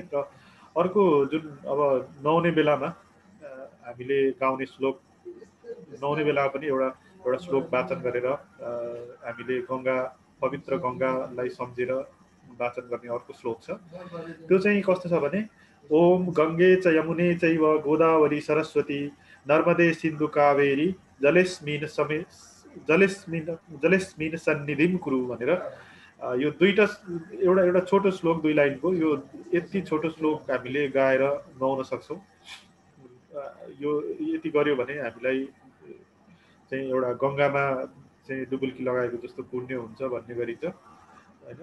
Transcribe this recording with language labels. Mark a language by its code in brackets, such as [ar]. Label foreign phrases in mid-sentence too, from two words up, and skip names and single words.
[ne] र अर्को जुन अब नुहाउने बेलामा हामीले गाउने श्लोक, नुहाउने बेलामा पनि एउटा श्लोक वाचन गरेर हामीले पवित्र गङ्गालाई सम्झेर वाचन गर्ने अर्को श्लोक छ। त्यो चाहिँ कस्तो छ भने [sa] ओम गङ्गे च यमुने चैव गोदावरी सरस्वती नर्मदे सिन्धु कावेरी जलेस्मिन सन्निधिम कुरु [ne] भनेर यो दुईटा एउटा छोटो श्लोक 2 लाइनको, यो यति छोटो श्लोक हामीले गाएर नुहाउन सक्छौँ। यो यति गर्यो भने हामीलाई चाहिँ एउटा गङ्गामा चाहिँ डुबुल्की लगाएको जस्तो पुण्य हुन्छ भन्ने गरिन्छ होइन।